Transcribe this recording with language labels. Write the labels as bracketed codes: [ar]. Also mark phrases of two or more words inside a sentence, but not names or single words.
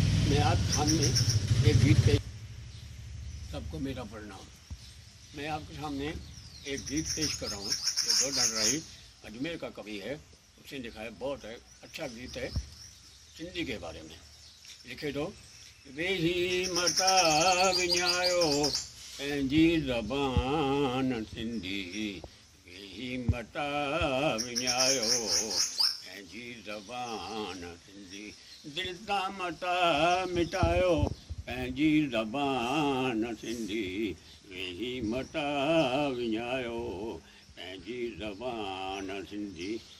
[hi] मैं आपके सामने एक गीत पेश, सबको मेरा प्रणाम। मैं आपके सामने एक गीत पेश कर रहा हूँ, जो गोवर्धन राही अजमेर का कवि है, उसने लिखा है। बहुत है, अच्छा गीत है सिंधी के बारे में। [sd] लिखे थो, वेही मता विञायो पंहिंजी ज़बान सिंधी, वेही मता विञायो पंहिंजी ज़बान सिंधी, दिलि तां मता मिटायो पंहिंजी ज़बान सिंधी, वेही मता विञायो पंहिंजी ज़बान सिंधी।